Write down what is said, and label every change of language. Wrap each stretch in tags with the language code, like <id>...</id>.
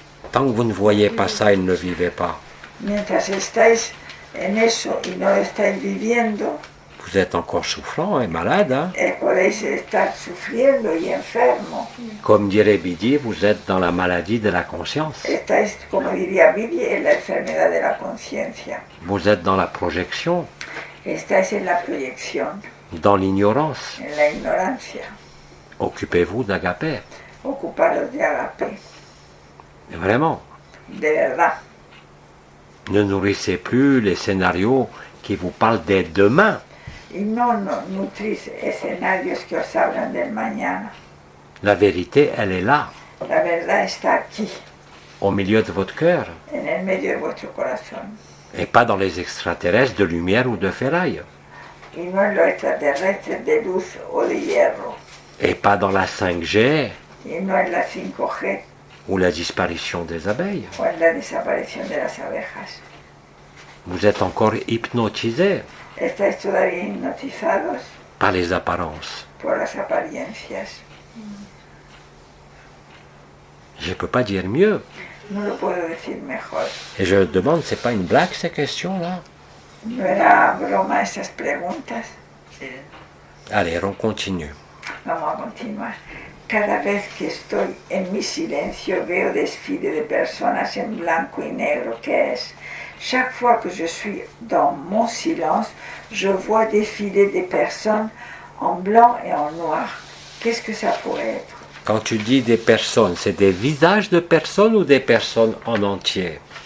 <fr>Tant que vous ne voyez pas ça, il ne le vivez pas.</fr> <es>Mientras estáis en eso y no lo estáis viviendo,</es> <fr>Vous êtes encore souffrant et malade, hein?</fr> <es>Podéis estar sufriendo y enfermo.</es> <fr>Comme dirait Bidi, vous êtes dans la maladie de la conscience.</fr> <es>Estáis, como diría Billy, en la enfermedad de la conciencia.</es> <fr>Vous êtes dans la projection,</fr> <es>Estáis en la proyección,</es> <fr>dans l'ignorance.</fr> <es>en la ignorancia.</es> <fr>Occupez-vous d'Agapé.</fr> <es>Ocuparos de agape,</es> <fr>Vraiment.</fr> <es>de verdad.</es> <fr>Ne nourrissez plus les scénarios qui vous parlent des demain.</fr> <es>Y no nutrís escenarios que os hablan del mañana.</es> <fr>La vérité, elle est là,</fr> <es>La verdad está aquí,</es> <fr>au milieu de votre cœur,</fr> <es>en el medio de vuestro corazón.</es> <fr>et pas dans les extraterrestres de lumière ou de ferraille,</fr> <es>Y no en los extraterrestres de luz o de hierro.</es> <fr>et pas dans la 5G</fr> <es>Y no en la 5G</es> <fr>ou la disparition des abeilles.</fr> <es>o en la desaparición de las abejas.</es> <fr>Vous êtes encore hypnotisé</fr> <es>Estáis todavía hipnotizados</es> <fr>par les apparences.</fr> <es>por las apariencias.</es> <fr>Je ne peux pas dire mieux.</fr> <es>No lo puedo decir mejor.</es> <fr>Et je demande, c'est pas une blague ces questions-là?</fr> <es>No era broma esas preguntas. Sí.</es> <fr>Allez, on continue.</fr> <es>Vamos a continuar. Cada vez que estoy en mi silencio veo desfile de personas en blanco y negro. ¿Qué es?</es> <fr>Chaque fois que je suis dans mon silence, je vois défiler des personnes en blanc et en noir. Qu'est-ce que ça pourrait être? Quand tu dis des personnes, c'est des visages de personnes ou des personnes en entier?</fr>